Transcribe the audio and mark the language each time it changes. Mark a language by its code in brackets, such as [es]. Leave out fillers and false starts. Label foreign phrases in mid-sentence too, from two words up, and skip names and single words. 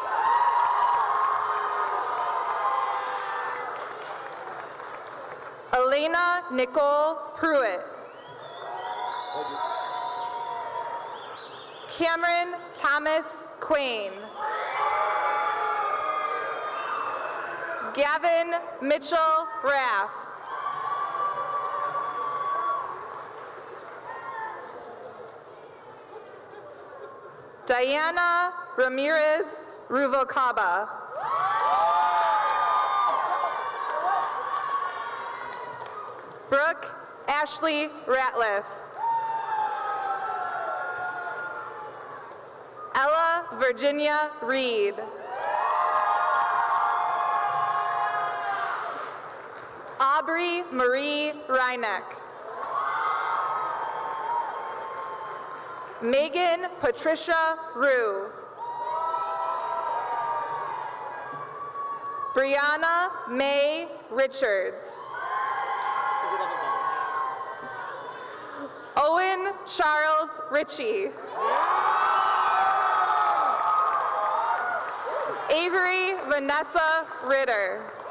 [en] Elena Nicole Pruitt. Cameron Thomas Quain. Gavin Mitchell Raff. Diana Ramirez Ruvalcaba. Brooke Ashley Ratliff. Ella Virginia Reed. Aubrey Marie Reineck. Megan Patricia Rue. Brianna May Richards. Owen Charles Ritchie. Avery Vanessa Ritter.